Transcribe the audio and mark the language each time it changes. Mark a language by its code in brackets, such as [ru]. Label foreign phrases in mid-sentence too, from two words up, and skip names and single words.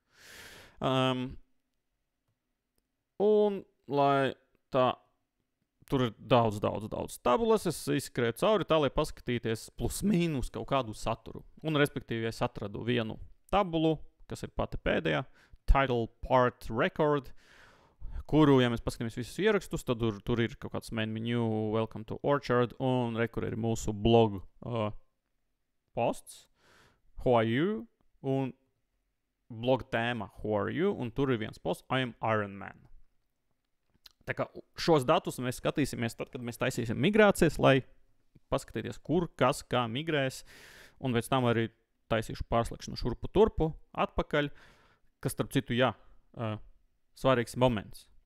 [lv] Un, lai tā, tur ir daudz tabulas, es izskrēju cauri tā, lai paskatīties plus mīnus kaut kādu saturu. Un, respektīvi, es atradu vienu tabulu, kas ir pati pēdējā, [en] title part record, [lv] kuru, ja mēs paskatāmies visus ierakstus, tad tur ir kaut kāds [en] main menu, welcome to Orchard, [lv] un kur ir mūsu [en] blog posts, who are you, [lv] un blog tēma, [en] who are you, [lv] un tur ir viens posts, [en] I am Iron Man. [lv] Tā kā šos datus mēs skatīsimies tad, kad mēs taisīsim migrācijas, lai paskatīties, kur, kas, kā migrēs, un pēc tam arī taisīšu pārslēgšanu šurpu turpu, atpakaļ, kas, starp citu, svarīgs moments.